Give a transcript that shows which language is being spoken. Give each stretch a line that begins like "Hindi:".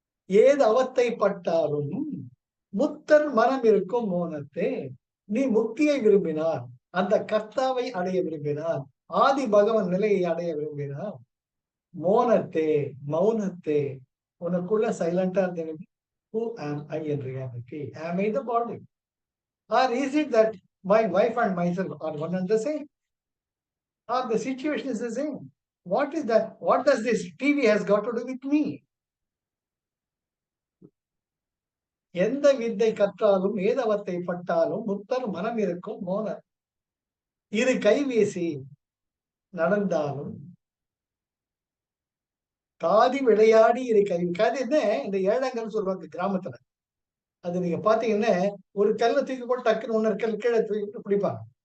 Tamil: ஏது அவத்தை பட்டாலும் முத்தர் மனம் இருக்கும் மோனத்தே. நீ முக்தியை விரும்பினார், அந்த கர்த்தாவை அடைய விரும்பினார், ஆதி பகவன் நிலையை அடைய விரும்பினார், மோனத்தே மௌனத்தே உனக்குள்ள சைலண்டா இருந்தது.
English: Who am I in reality? Am I the body? Or is it that my wife and myself are one and the same? Or the situation is the same? What is that? What does this TV has got to do with me?
Tamil: எந்த வித்தை கற்றாலும் ஏதவத்தை பட்டாலும் முத்தர் மனம் இருக்கும் மோனர். இரு கைவீசி நடந்தாலும் காதி விளையாடி இரு கை. காதி என்ன, இந்த ஏழாங்கன்னு சொல்லுவாங்க கிராமத்துல. அது நீங்க பாத்தீங்கன்னா ஒரு கல்லை தூக்கி போட்டு டக்குன்னு ஒன்னு கல் கீழே தூக்கி பிடிப்பாங்க.